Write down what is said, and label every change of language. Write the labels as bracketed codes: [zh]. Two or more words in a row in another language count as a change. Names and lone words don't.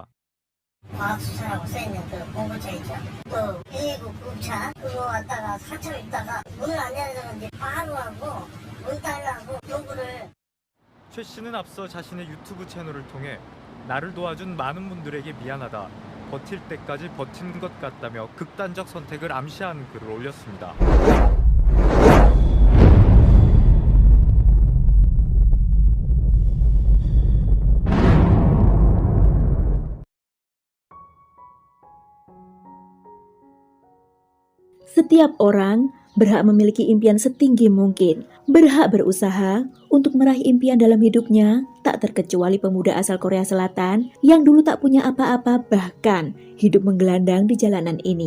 [ko] 과학수사라고 써있는 그 공구차 있죠. 또 119 구급차 그거 왔다가 사찰 있다가 문을 안 열어서 이제 바로 하고 문 달라고 요구를. 최 씨는 앞서 자신의 유튜브 채널을 통해 나를 도와준 많은 분들에게 미안하다. 버틸 때까지 버틴 것 같다며 극단적 선택을 암시하는 글을 올렸습니다. [id] Setiap orang berhak memiliki impian setinggi mungkin, berhak berusaha untuk meraih impian dalam hidupnya, tak terkecuali pemuda asal Korea Selatan yang dulu tak punya apa-apa bahkan hidup menggelandang di jalanan ini.